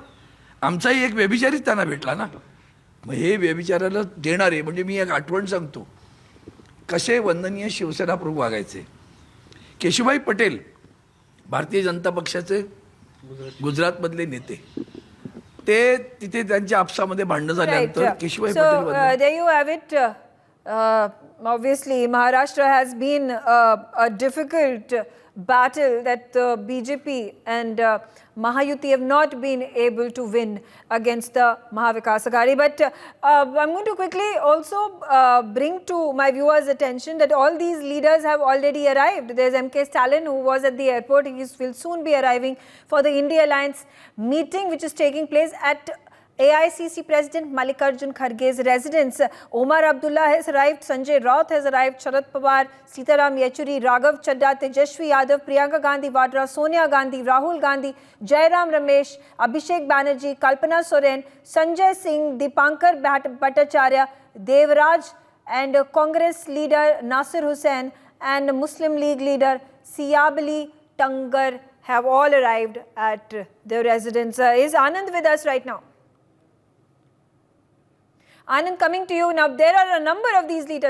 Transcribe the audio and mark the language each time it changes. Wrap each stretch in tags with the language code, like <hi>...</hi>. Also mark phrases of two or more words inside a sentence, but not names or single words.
<mr>आमचाही एक व्यभिचारीच त्यांना भेटला ना. मग हे व्यभिचाराला देणारे म्हणजे मी एक आठवण सांगतो, कसे वंदनीय शिवसेना प्रमुख वागायचे. केशुभाई पटेल भारतीय जनता पक्षाचे गुजरातमधले नेते, ते तिथे त्यांच्या आपसामध्ये भांडणं झाल्यानंतर केशुभाई पटेल</mr> <en>there you have it. Obviously, Maharashtra has been a difficult battle that BJP and Mahayuti have not been able to win against the Mahavikas Aghadi. But I'm going to quickly also bring to my viewers' attention that all these leaders have already arrived. There's M.K. Stalin, who was at the airport. He will soon be arriving for the India Alliance meeting, which is taking place at AICC President Mallikarjun Kharge's residence. Omar Abdullah has arrived, Sanjay Raut has arrived, Sharad Pawar, Sitaram Yechuri, Raghav Chadda, Tejashwi Yadav, Priyanka Gandhi Vadra, Sonia Gandhi, Rahul Gandhi, Jairam Ramesh, Abhishek Banerjee, Kalpana Soren, Sanjay Singh, Dipankar Bhattacharya, Devraj, and Congress leader Nasir Hussain and Muslim League leader Siyabali Tangar have all arrived at the residence. Is Anand with us right now? Anand, coming to you now, there are a number of these leaders.</en>